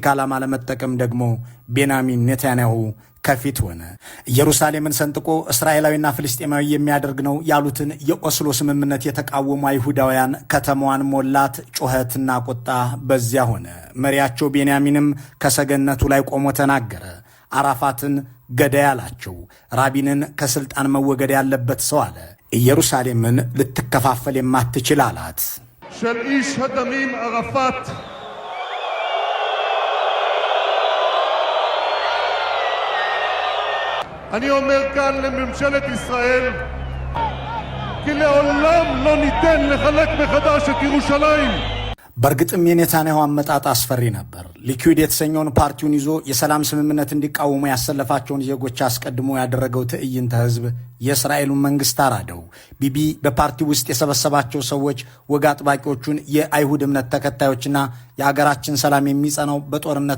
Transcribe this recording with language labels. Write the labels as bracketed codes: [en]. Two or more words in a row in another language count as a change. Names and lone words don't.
[am] ዓላማ ለመጠቀም ደግሞ ቤንያሚን ኔታንያሁ ከፊት ሆነ። ኢየሩሳሌምን ሰንጥቆ እስራኤላዊና ፍልስጤማዊ የሚያደርግ ነው ያሉትን የኦስሎ ስምምነት የተቃወሙ አይሁዳውያን ከተማዋን ሞላት። ጩኸትና ቁጣ በዚያ ሆነ። መሪያቸው ቤንያሚንም ከሰገነቱ ላይ ቆሞ ተናገረ። አራፋትን ገዳይ አላቸው። ራቢንን ከስልጣን መወገድ ያለበት ሰው አለ። ኢየሩሳሌምን ልትከፋፈል የማትችል አላት። [he] של איש הדמים ערפאת אני אומר כאן לממשלת ישראל כי לעולם לא ניתן לחלק מחדש את ירושלים. [am] በእርግጥም የኔታንያሁ አመጣጥ አስፈሪ ነበር። ሊኩድ የተሰኘውን ፓርቲውን ይዞ የሰላም ስምምነት እንዲቃወሙ ያሰለፋቸውን ዜጎች አስቀድሞ ያደረገው ትዕይንተ ህዝብ የእስራኤሉን መንግስት አራደው። ቢቢ በፓርቲ ውስጥ የሰበሰባቸው ሰዎች ወግ አጥባቂዎቹን የአይሁድ እምነት ተከታዮችና የአገራችን ሰላም የሚጸናው በጦርነት